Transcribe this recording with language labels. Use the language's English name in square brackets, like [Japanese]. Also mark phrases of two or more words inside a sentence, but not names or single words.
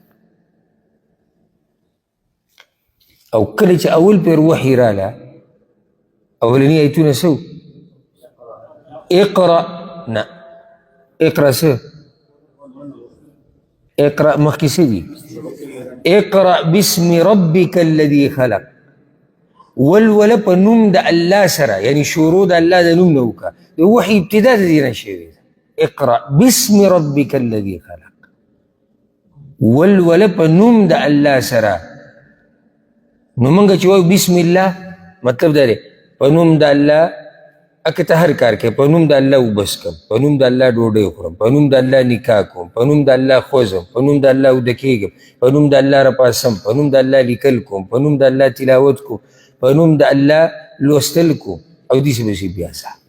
[Pashto] او کله چې اول پیر وحی راله اولني ایتونه څه اقرا نه اقرا څه اقرا مخکې څه دي [Arabic] اقرا باسم ربک الذي خلق [Pashto] ولوله په نوم د الله سره یعنی شروع د الله د نوم نه وکړه د وحي ابتدا د دې نه شوې ده [Arabic] اقرا باسم ربک الذي خلق [Pashto] ولوله په نوم د الله سره. نو موږ چې وایو [Arabic] بسم الله [Pashto] مطلب دا دی په نوم د الله اکه ته هر کار کوې په نوم د الله وبس کړم په نوم د الله ډوډۍ خورم په نوم د الله نکاح کوم په نوم د الله خوځم په نوم د الله وده کېږم په نوم د الله راپاسم په نوم د الله لیکل کوم په نوم د الله تلاوت کوم په نوم د الله لوستل کوم او داسې بسې بیا څه.